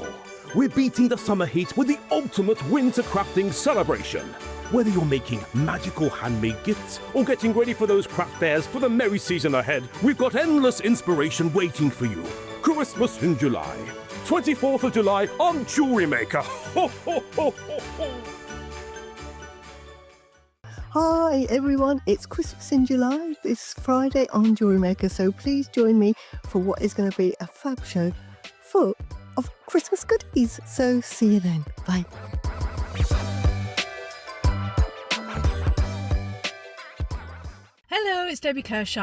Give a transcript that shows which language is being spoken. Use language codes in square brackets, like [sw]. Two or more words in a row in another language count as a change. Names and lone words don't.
[en] We're beating the summer heat with the ultimate winter crafting celebration. Whether you're making magical handmade gifts or getting ready for those craft fairs for the merry season ahead, we've got endless inspiration waiting for you. Christmas in July. 24th of July on JewelleryMaker. Ho, ho, ho, ho, ho. Hi everyone, it's Christmas in July this Friday on JewelleryMaker, so please join me for what is going to be a fab show full of Christmas goodies. So see you then. Bye. Hello, it's Debbie Kershaw.